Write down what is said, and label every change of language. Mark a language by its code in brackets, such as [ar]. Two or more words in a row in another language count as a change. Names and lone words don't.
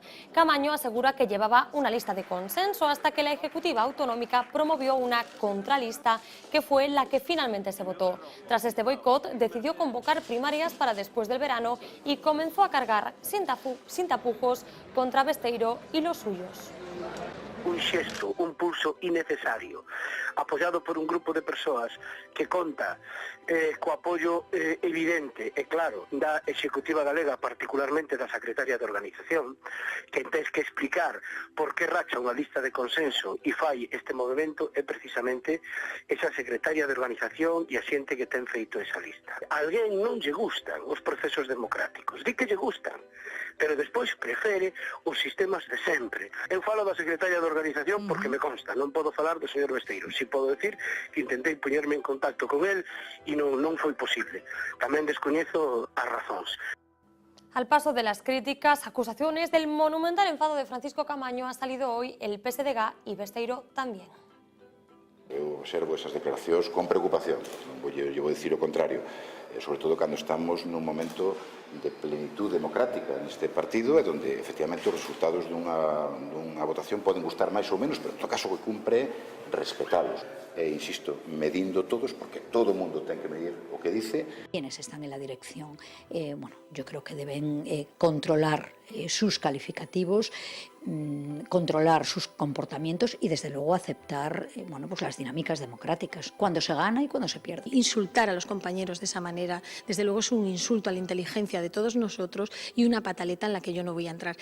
[es] Caamaño asegura que llevaba una lista de consenso hasta que la Ejecutiva Autonómica promovió una contralista que fue la que finalmente se votó. Tras este boicot, decidió convocar primarias para después del verano y comenzó a cargar sin tapujos contra Besteiro y los suyos. [gl] Un xesto, un pulso innecesario, apoiado por un grupo de persoas que conta co apoio evidente e claro da Executiva Galega, particularmente da Secretaria de Organización, que tens que explicar por que racha unha lista de consenso e fai este movimento é precisamente esa Secretaria de Organización e a xente que ten feito esa lista. A alguén non lle gustan os procesos democráticos, di que lle gustan, pero despois prefere os sistemas de sempre. Eu falo da Secretaria de Organización porque me consta, non podo falar do señor Besteiro. Si podo decir que intentei poñerme en contacto con él e non foi posible. Tamén descoñezo as razóns. [es] Al paso de las críticas, acusaciones del monumental enfado de Francisco Caamaño, ha salido hoy el PSDG y Besteiro también. [gl] Eu observo esas declaracións con preocupación, non vou dicir o contrario. sobre todo cando estamos nun momento de plenitud democrática neste partido, e onde efectivamente os resultados dunha votación poden gustar máis ou menos, pero en todo caso o que cumpre é respetalos. E insisto, medindo todos, porque todo o mundo ten que medir o que dice. [es] Quienes están en la dirección, bueno, yo creo que deben controlar sus calificativos, controlar sus comportamientos y desde luego aceptar bueno, pues las dinámicas democráticas, cuando se gana y cuando se pierde. Insultar a los compañeros de esa manera, desde luego es un insulto a la inteligencia de todos nosotros y una pataleta en la que yo no voy a entrar.